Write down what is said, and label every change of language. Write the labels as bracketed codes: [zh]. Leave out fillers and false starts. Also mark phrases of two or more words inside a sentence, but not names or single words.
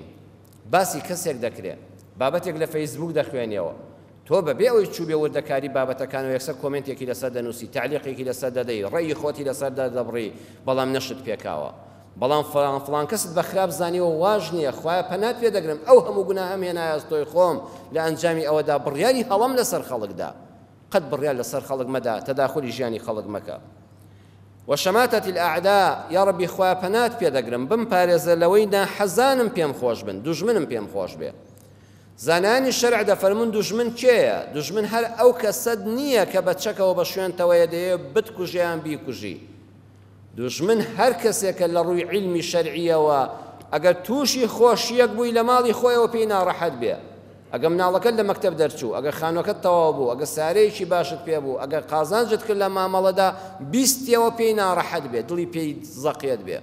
[ckb] باسی کەسێک دەکرێت، بابەتێک لە فەیسبوک دەخوێنیەوە، تۆ بەبێ ئەوەی چوو بێ وردەکاری بابەتەکانەوە یەکسەر کۆمنتێکی لەسەر دەنووسی، تعلیقێکی لەسەر دەدەی، ڕێی خۆتی لەسەر دەبڕی، بەڵام نەشت پێکاوە، بەڵام فڵان کەست بە خراپ زانیەوە واژ نییە. خوایە پەنات پێ دەگرم ئەو هەموو گوناهەم هێنایە ئەستۆی خۆم لە ئەنجامی ئەوەدا بڕیاری هەڵەم لەسەر خەڵکدا، قەت بڕیار لەسەر خەڵک مەدا، تەداخلی ژیانی خەڵک مەکە. [ar] وشماتة الأعداء، يا ربي [ckb] خوا پەنات پێ دەگرم بمپارێزە لەوەی ناحەزانم پێم خۆش بن، دوژمنم پێم خۆش بێ. زانانی شەرع دەفەرمون دوژمن کێیە؟ دوژمن هەر ئەو کەسەد نییە کە بە چەکەوە بە شوێنتەوەیە دەیە بتکوژیان بیکوژی. دوژمن هەر کەسێکە لە ڕووی علمی شەرعیەوە ئەگەر تووشی خۆشیەک بووی لە ماڵی خۆیەوە پێی ناڕەحەت بێ، ئەگەر مناڵەکەت لە مەکتەب دەرچوو، ئەگەر خانووەکەت تەواو بوو، ئەگەر سارەیەکی باشت پێ بوو، ئەگەر قازانجت کرد لە مامەڵەدا بیستیەوە پێی ناڕەحەت بێ، دڵی پێی زەقێت بێ.